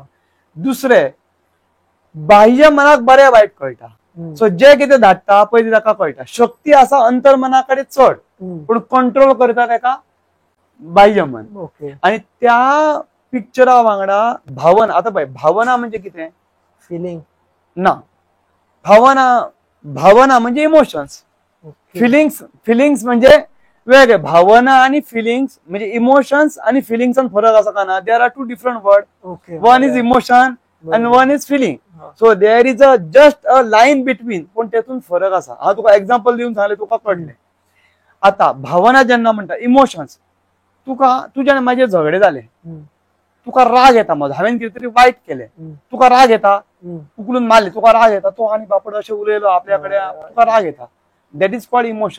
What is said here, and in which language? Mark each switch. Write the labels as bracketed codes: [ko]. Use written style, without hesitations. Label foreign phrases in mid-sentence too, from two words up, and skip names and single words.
[kok] दुसरे, बाह्य मनाक बरें वायट कळटा. सो जे कितें धाडटा पयलीं ताका कळटा. शक्ती आसा अंतर्मनाकडे चड, पण कंट्रोल करता ताका बाह्य मन. आणि त्या पिक्चरा वांगडा भावना. आता पळय, भावना म्हणजे कितें? फिलिंग ना. भावना म्हणजे इमोशन्स. फिलिंग्स म्हणजे वेगळे. भावना आणि फिलिंग्स म्हणजे इमोशन्स आणि फिलिंग्सान फरक आसा का ना? [en] there are two different word. one is emotion and one is feeling. So there is just a line between. [kok] पण त्यातून फरक असा. हा तुका एक्झाम्पल देऊन सांगले तुका कळले. आता भावना जेन्ना म्हणटा इमोशन्स, तुका तुझ्यान माझे झगडे झाले, तुका राग येता, माझा हांवें कितें तरी वाईट केले, तुका राग येता, उकलून मारले, तुका राग येता, तो आणि बापड अशें उलयलो आपल्याकडे, तुका राग येता. [en] that is called emotion.